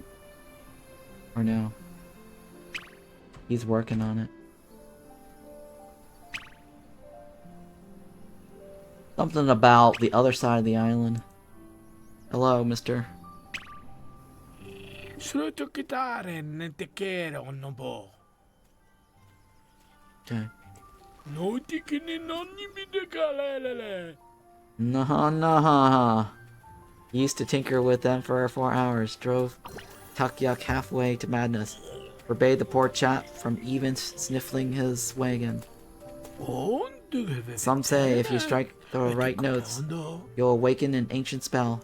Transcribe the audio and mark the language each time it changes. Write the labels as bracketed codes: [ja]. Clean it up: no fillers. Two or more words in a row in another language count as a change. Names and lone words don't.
[en] Or no? He's working on it. Something about the other side of the island. Hello, mister. Sruto kitaren te kere on no bo. Okay. No tikini noni bidekalele. Nah. Used to tinker with them for 4 hours. Drove Takyuk halfway to madness. Forbade the poor chap from even sniffling his wagon. Some say if you strike the right notes, you'll awaken an ancient spell.